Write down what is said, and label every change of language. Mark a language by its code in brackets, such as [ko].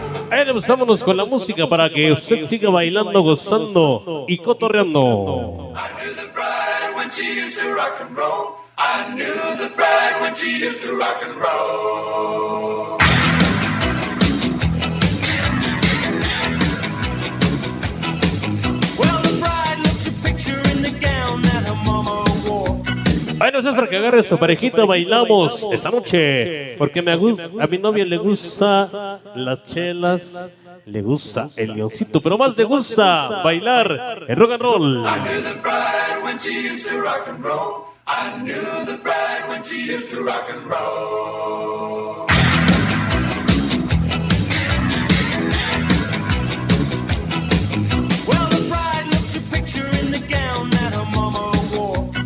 [es] Ahora pues vámonos con la música para que usted siga bailando, gozando y cotorreando. [en] She used to rock and roll. I knew the bride when she used to rock and roll. Well, the bride looks a picture in the gown that her mama wore. [es] Bueno, eso es para que agarres tu parejita, bailamos esta noche, porque a mi novia le gusta las chelas, le gusta el leoncito, pero más le gusta bailar el rock and roll. [en] I knew the bride when she used to rock and roll. I knew the bride when she used to rock and roll. Well, the bride looks a picture in the gown that her mama wore.